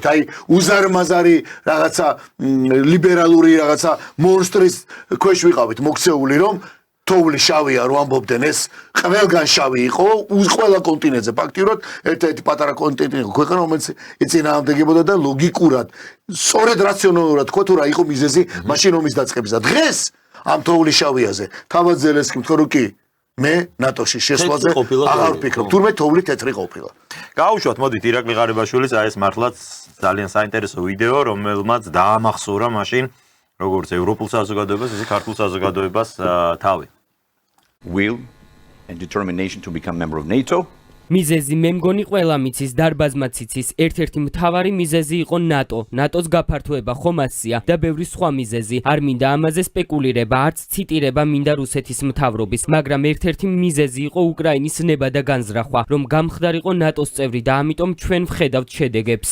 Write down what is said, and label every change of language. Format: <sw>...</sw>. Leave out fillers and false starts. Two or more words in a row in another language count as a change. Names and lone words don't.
<ka>აი უზარმაზარი რაღაცა ლიბერალური რაღაცა მონსტრის ქვეშ ვიყავით მოქცეული რომ თოვლი შავია რო ამბობდნენ ეს ყველგან შავი იყო ყველა კონტინენტზე ფაქტიურად ერთ-ერთი პატარა კონტინენტი იყო ქვეყანა რომელიც ეწინააღმდეგებოდა და ლოგიკურად სწორედ რაციონალურად თქვა თუ რა იყო მიზეზი მაშინ ომის დაწყებისა დღეს ამ თოვლის შავიაზე თავად ზელენსკი თქვა რომ კი მე ნატოში შესვლაზე აღარ ვფიქრობ თურმე თოვლი თეთრი ყოფილა გაუშვათ მოდით ირაკლი ღარიბაშვილის აი ეს მართლაც ძალიან საინტერესო ვიდეო რომელმაც დაამახსოვრა მაშინ როგორც ევროპულ საზოგადოებას ისე ქართულ საზოგადოებას თავი</ka> <en>will and determination to become member of NATO.</en> <ka>მიზეზი მე მგონი ყველა მიცის დარბაზმაც იცის ერთ-ერთი მთავარი მიზეზი იყო ნატოს გაფართოება ხომ ასია და ბევრი სხვა მიზეზი არ მინდა ამაზე სპეკულირება არც ციტირება მინდა რუსეთის მთავრობის მაგრამ ერთ-ერთი მიზეზი იყო უკრაინის ნება და განზრახვა რომ გამხდარიყო ნატოს წევრი და ამიტომ ჩვენ ვხედავთ შედეგებს</ka>